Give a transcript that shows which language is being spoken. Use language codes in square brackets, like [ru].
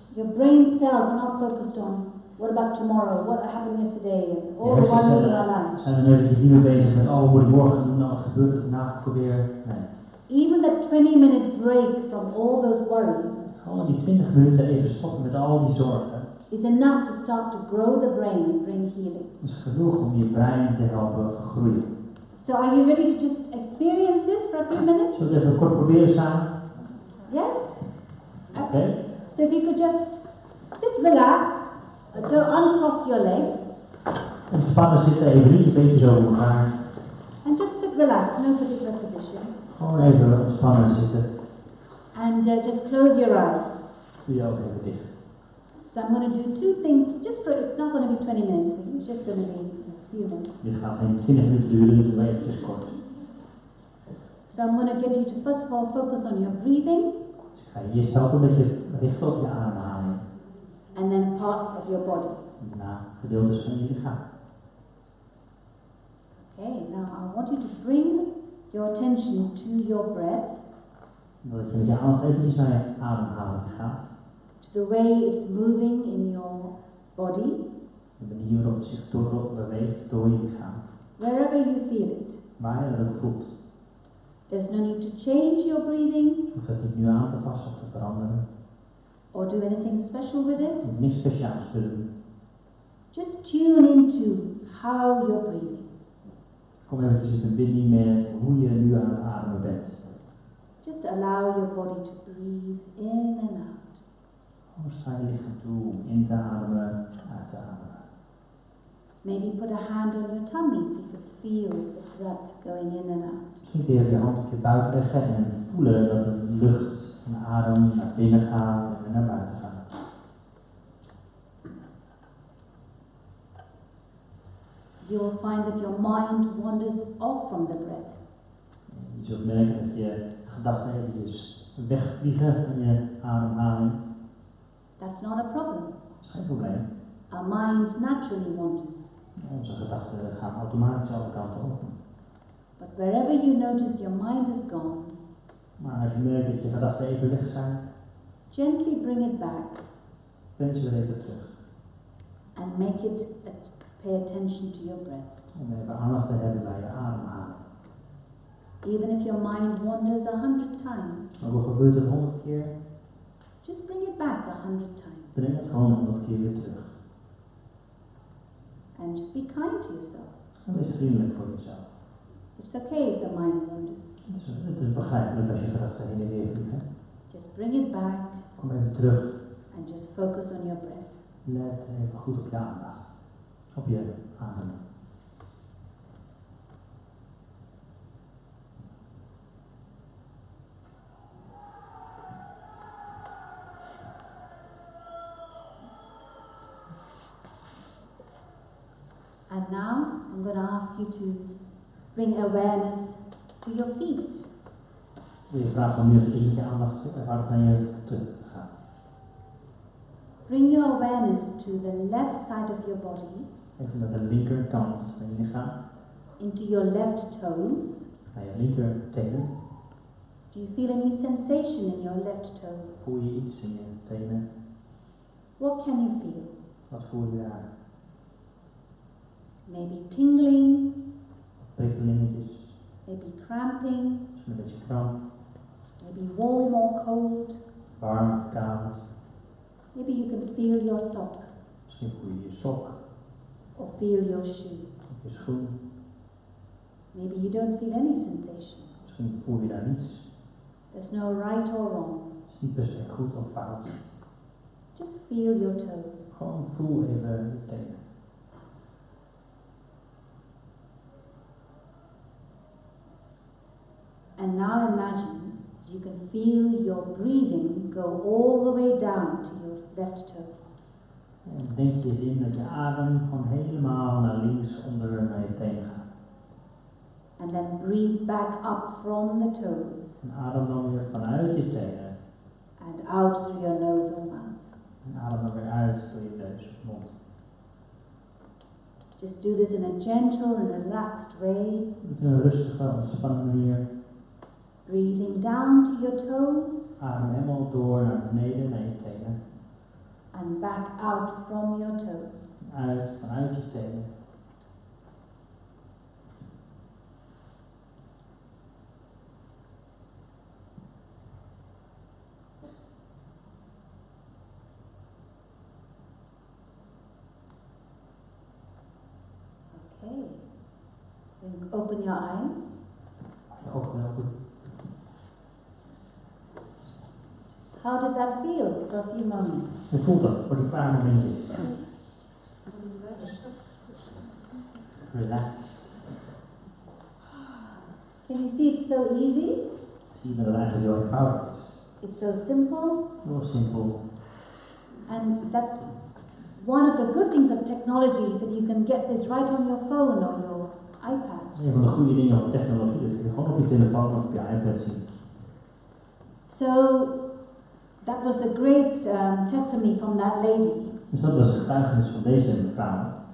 [en] Your brain cells are not focused on what about tomorrow, what happened yesterday, and all [nl] Je [en] the wonders in [nl] hersenen [en] our lives. [nl] zijn er eventjes niet meer bezig met, oh, moet ik morgen doen, nou wat gebeurt er vandaag ook alweer? Nee. [en] Even that 20-minute break from all those worries [nl] Gewoon die 20 minuten even stoppen met al die zorgen, [en] is enough to start to grow the brain and bring healing. [nl] is genoeg om je brein te helpen groeien. [en] So are you ready to just experience this for a few minutes? [nl] Zullen we even kort proberen samen? [en] Yes? [nl] Oké. [en] So if you could just sit relaxed, don't uncross your legs, [nl] Ontspannen zitten, even niet je beentjes over elkaar. [en] and just sit relaxed, no particular position. [nl] Gewoon even ontspannen zitten. [en] And just close your eyes. [nl] Doe je ook even dicht. [en] So I'm going to do 2 things, just for, it's not going to be 20 minutes for you, it's just going to be a few minutes. [nl] Dit gaat geen 20 minuten duren, dus doe eventjes kort. [en] So I'm going to get you to first of all focus on your breathing, [nl] Dus ik ga je eerst helpen met je richten op je ademhaling. [en] and then parts of your body. [nl] En daarna gedeeltes van je lichaam. [en] Okay, now I want you to bring your attention to your breath, [nl] Dat je met je aandacht eventjes naar je ademhaling gaat. [en] to the way it's moving in your body, [nl] De manier waarop het zich beweegt door je lichaam. [en] wherever you feel it. [nl] Waar je dat ook voelt. [en] There's no need to change your breathing [nl] Je hoeft dat niet nu aan te passen of te veranderen. [en] or do anything special with [nl] Je [en] it. [nl] hoeft niks speciaals te doen. [en] Just tune into how you're breathing. [nl] Kom eventjes in verbinding met hoe je nu aan het ademen bent. [en] Just allow your body to breathe in and out. [nl] Gewoon sta je lichaam toe om in te ademen, uit te ademen. [en] Maybe put a hand on your tummy so you can feel the breath going in and out. [nl] Misschien kun je je hand op je buik leggen en voelen dat de lucht van de adem naar binnen gaat en weer naar buiten gaat. [en] You will find that your mind wanders off from the breath. [nl] Je zult merken dat je gedachten eventjes wegvliegen van je ademhaling. [en] That's not a problem. [nl] Dat is geen probleem. [en] Our mind naturally wanders. [nl] Onze gedachten gaan automatisch alle kanten op. [en] But wherever you notice your mind is gone, [nl] Maar als je merkt dat je gedachten even weg zijn, [en] gently bring it back [nl] breng ze weer even terug. [en] and make it pay attention to your breath. [nl] Om even aandacht te hebben bij je ademhaling. [en] Even if your mind wanders 100 times, [nl] Ook al gebeurt het 100 keer, [en] just bring it back 100 times. [nl] breng het gewoon 100 keer weer terug. [en] And just be kind to yourself. [nl] En wees vriendelijk voor jezelf. [en] It's okay if the mind wanders. [nl] Het is begrijpelijk als je gedachten heen en weer vliegen. [en] Just bring it back [nl] Kom even terug. [en] and just focus on your breath. [nl] Let even goed op je aandacht. Op je adem. [en] And now I'm going to ask you to bring awareness to your feet. [nl] Je vraagt om nu even met je aandacht eenvoudig naar je voeten te gaan. [en] Bring your awareness to the left side of your body, [nl] Even naar de linkerkant van je lichaam. [en] into your left toes. [nl] Naar je linker tenen. [en] Do you feel any sensation in your left toes? [nl] Voel je iets in je tenen? [en] What can you feel? [nl] Wat voel je daar? [en] Maybe tingling, [nl] Prikkelingetjes? [en] maybe cramping, [nl] Misschien een beetje kramp? [en] maybe warm or cold. [nl] Warm of koud? [en] Maybe you can feel your sock. [nl] Misschien voel je je sok? [en] or feel your shoe. [nl] Op je schoen. [en] Maybe you don't feel any sensation. [nl] Misschien voel je daar niets. [en] There's no right or wrong. [nl] Het is niet per se goed of fout. [en] Just feel your toes. [nl] Gewoon voel even je tenen. [en] And now imagine you can feel your breathing go all the way down to your left toes. [nl] En denk je eens in dat je adem gewoon helemaal naar links onder naar je tenen gaat. [en] And then breathe back up from the toes. [nl] En adem dan weer vanuit je tenen. [en] And out through your nose or mouth. [nl] En adem dan weer uit door je neus of mond. [en] Just do this in a gentle and relaxed way. [nl] Op een rustige, ontspannen manier. [en] Breathing down to your toes. [nl] Adem helemaal door naar beneden, naar je tenen. [en] And back out from your toes. [nl] Uit, vanuit je tenen. [en] Okay. Then open your eyes. [nl] Je ogen wel goed. [en] How did that feel for a few moments? [nl] Hoe voelt dat voor die paar momentjes? [en] Relax. Can you see it's so easy? [nl] Zie je dat het eigenlijk heel eenvoudig is. [en] It's so simple. [nl] Heel simpel. [en] And that's one of the good things of technology is that you can get this right on your phone or your iPad. [nl] Een van de goede dingen van technologie, dat kun je gewoon op je telefoon of op je iPad zien. [en] So that was the great testimony from that lady. [nl] Dus dat was de getuigenis van deze mevrouw.